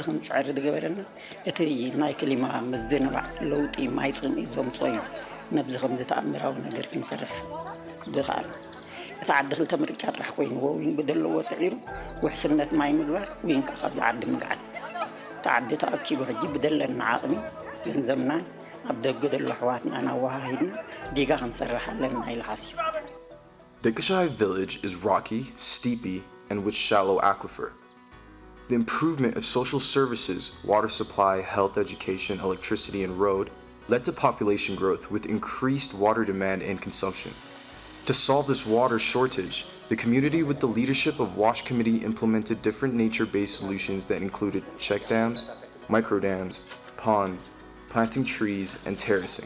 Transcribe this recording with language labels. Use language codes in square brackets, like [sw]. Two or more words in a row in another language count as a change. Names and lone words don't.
[ti] ክንፅዕር ዝገበረና እቲ ናይ ክሊማ ምዝንባዕ ለውጢ ማይ ፅምኢ ዘምፅኦ እዩ ነብዚ ከምዚ ተኣምራዊ ነገር ክንሰርሕ ድኻል እቲ ዓዲ ክልተ ምርጫ ጥራሕ ኮይኑ ወይን ብደለዎ ፅዒሩ ውሕስነት ማይ ምግባር ወይን ካብዚ ዓዲ ምግዓት እቲ ዓዲ ተኣኪቡ ሕጂ ብደለና ዓቕሚ ገንዘብናን ኣብ ደገ ዘሎ ኣሕዋትና ናዋሃሂድና ዲጋ ክንሰርሕ ኣለና ኢሉ ሓሲቡ [en] Dekashai village is rocky, steepy, and with shallow aquifer. The improvement of social services, water supply, health, education, electricity, and road led to population growth with increased water demand and consumption. To solve this water shortage, the community with the leadership of WASH Committee implemented different nature-based solutions that included check dams, micro dams, ponds, planting trees, and terracing.